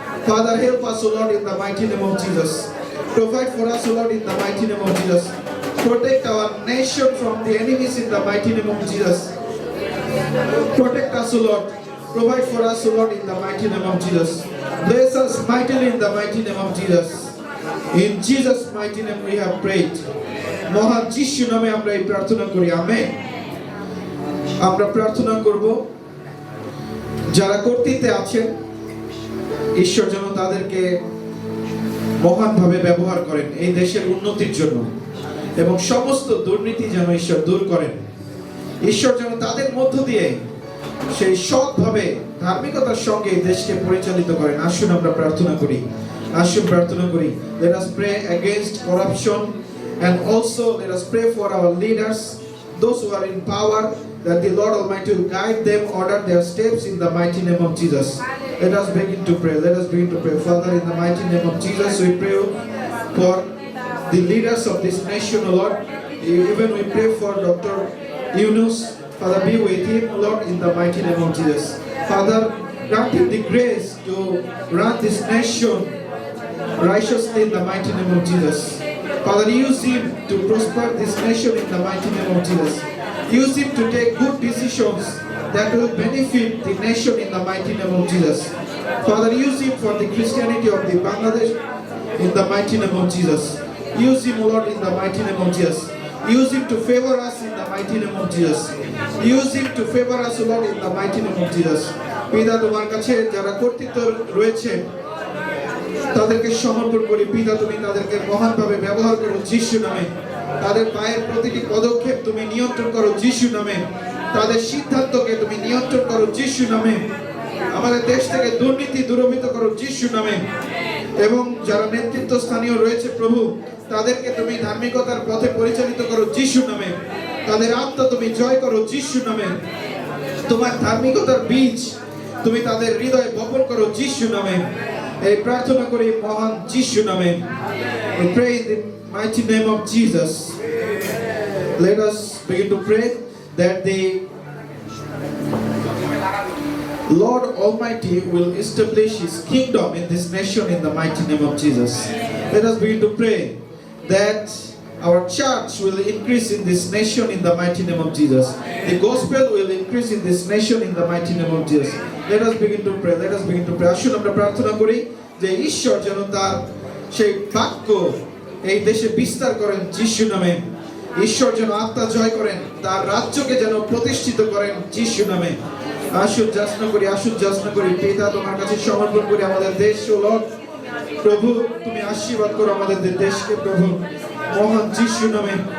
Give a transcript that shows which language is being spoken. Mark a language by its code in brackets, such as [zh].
[en] Father, help us, O Lord, in the mighty name of Jesus. Provide for us, O Lord, in the mighty name of Jesus. Protect our nation from the enemies in the mighty name of Jesus. Protect us, O Lord. Provide for us, O Lord, in the mighty name of Jesus. Bless us mightily in the mighty name of Jesus. In Jesus' mighty name we have prayed. [bn] মহান যিশু নামে আমরা এই প্রার্থনা করি, amen. আমরা প্রার্থনা করব যারা কর্তৃত্বে আছেন, ঈশ্বর যেন তাদেরকে মহানভাবে ব্যবহার করেন এই দেশের উন্নতির জন্য এবং সমস্ত দুর্নীতি যেন ঈশ্বর দূর করেন। ঈশ্বর যেন তাদের মধ্য দিয়ে সেই সৎভাবে ধার্মিকতার সঙ্গে এই দেশকে পরিচালিত করেন। আসুন আমরা প্রার্থনা করি। আসুন প্রার্থনা করি। [en] Let us pray against corruption and also let us pray for our leaders, those who are in power, that the Lord Almighty will guide them, order their steps in the mighty name of Jesus. Let us begin to pray. Let us begin to pray. Father, in the mighty name of Jesus, we pray for the leaders of this nation, O Lord. Even we pray for Dr. Yunus. Father, be with him, Lord, in the mighty name of Jesus. Father, grant him the grace to run this nation righteously in the mighty name of Jesus. Father, use him to prosper this nation in the mighty name of Jesus. Use him to take good decisions that will benefit the nation in the mighty name of Jesus. Father, use him for the Christianity of the Bangladesh in the mighty name of Jesus. Use him, Lord, in the mighty name of Jesus. Use him to favor us in the mighty name of Jesus. Use him to favor us, Lord, in the mighty name of Jesus. [bn] পিতা, তোমার কাছে যারা কর্তৃত্ব রয়েছে তাদেরকে সমর্পণ করি। পিতা, তুমি তাদেরকে মহানভাবে ব্যবহার করো যিশু নামে। তাদের পায়ের প্রতিটি পদক্ষেপ তুমি নিয়ন্ত্রণ করো যিশু নামে। তাদের সিদ্ধান্তকে তুমি নিয়ন্ত্রণ করো যিশু নামে। আমাদের দেশ থেকে দুর্নীতি দূরীভূত করো যিশু নামে। এবং যারা নেতৃত্ব স্থানীয় রয়েছে প্রভু, তাদেরকে তুমি ধার্মিকতার পথে পরিচালিত করো যিশু নামে। তাদের আত্মা তুমি জয় করো যিশু নামে। তোমার ধার্মিকতার বীজ তুমি তাদের হৃদয়ে বপন করো যিশু নামে [en] এই প্রার্থনা করি মহান যিশু নামে we pray in the mighty name of Jesus let us begin to pray that the Lord Almighty will establish His kingdom in this nation in the mighty name of Jesus. Let us begin to pray that our church will increase in this nation in the mighty name of Jesus. The gospel will increase in this nation in the mighty name of Jesus. Let us begin to pray. Let us begin to pray. [bn] আসুন আমরা প্রার্থনা করি যে ঈশ্বর যেন তার সেই বাক্য এই দেশে বিস্তার করেন যিশু নামে। ঈশ্বর যেন আত্মা জয় করেন, তার রাজ্যকে যেন প্রতিষ্ঠিত করেন যিশু নামে। আসুন যাচনা করি পিতা তোমার কাছে সমর্পণ করি আমাদের দেশ ও লর্ড প্রভু তুমি আশীর্বাদ করো আমাদের দেশকে প্রভু মহান যিশু নামে।